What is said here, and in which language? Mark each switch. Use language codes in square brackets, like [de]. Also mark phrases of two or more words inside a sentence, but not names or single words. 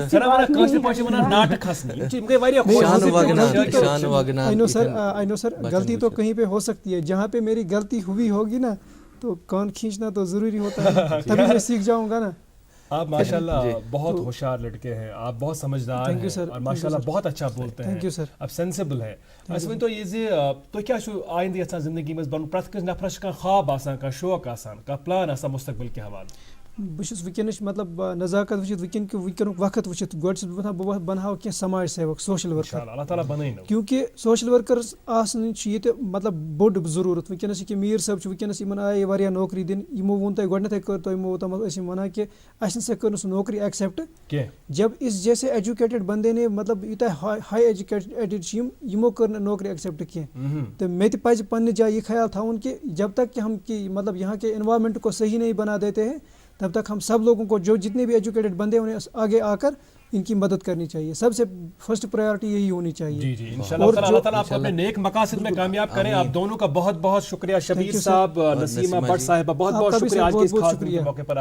[en] I know sir, [ur] غلطی تو کہیں پہ ہو سکتی ہے, جہاں پہ میری غلطی ہوئی ہوگی نا تو کان کھینچنا تو ضروری ہوتا ہے, تبھی میں سیکھ جاؤں گا نا. آپ ماشاءاللہ بہت ہوشیار لڑکے ہیں, آپ بہت سمجھدار ہیں اور ماشاءاللہ بہت اچھا بولتے ہیں, اب سینسیبل ہے. [ks] اَسہِ ؤنۍتو یہِ زِ تُہۍ کیٛاہ چھُو آیندٕ یژھان زندگی منٛز بنُن؟ پرٛٮ۪تھ کٲنٛسہِ نفرس چھُ کانٛہہ خواب آسان, کانٛہہ شوق آسان, کانٛہہ پلان آسان مستقبل کہِ حوالہٕ. بہٕ چھُس وٕنکٮ۪نَس مطلب نزاکت وٕچھِتھ وٕنکٮ۪نُک وقت وٕچھِتھ گۄڈٕ چھُس بہٕ وَنان بہٕ بَناوٕ کینٛہہ سماج سیوک [en] social worker [ks] اللہ تعالیٰ بنٲیِنو کیونکہ سوشل ورکرس آسنٕچ چھِ ییٚتہِ مطلب بوٚڑ ضروٗرت وٕنکٮ۪نَس یہِ کہِ میٖر صٲب چھُ وٕنکٮ۪نَس یِمن آیہِ واریاہ نوکری دِنہٕ یِمو ووٚن تۄہہِ گۄڈنٮ۪تھٕے کٔر تۄہہِ تِمو ٲسۍ یِم وَنان کہِ اَسہِ نسا کٔر نہٕ سُہ نوکری ایکسیپٹ [ur] جب اس جیسے ایجوکیٹڈ بندے نے مطلب [ks] یوٗتاہ ہاے ایجوکیٹڈ چھِ یِمو کٔر نہٕ نوکری ایکسیپٹ کینٛہہ تہٕ مےٚ تہِ پَزِ پننہِ جایہِ یہِ خیال تھاوُن [ur] کہ جب تک کہ ہم مطلب یہاں کے انوائرمنٹ کو صحیح نہیں بنا دیتے ہیں تب تک ہم سب لوگوں کو جو جتنے بھی ایجوکیٹڈ بندے انہیں آگے آ کر ان کی مدد کرنی چاہیے سب سے [en] first priority [ur] یہی ہونی چاہیے جی جی انشاءاللہ اللہ تعالیٰ آپ کو اپنے نیک مقاصد میں کامیاب کریں آپ دونوں کا بہت بہت شکریہ شبیر صاحب نسیمہ بٹ صاحبہ بہت بہت شکریہ آج کے اس خاص دن کے موقع پر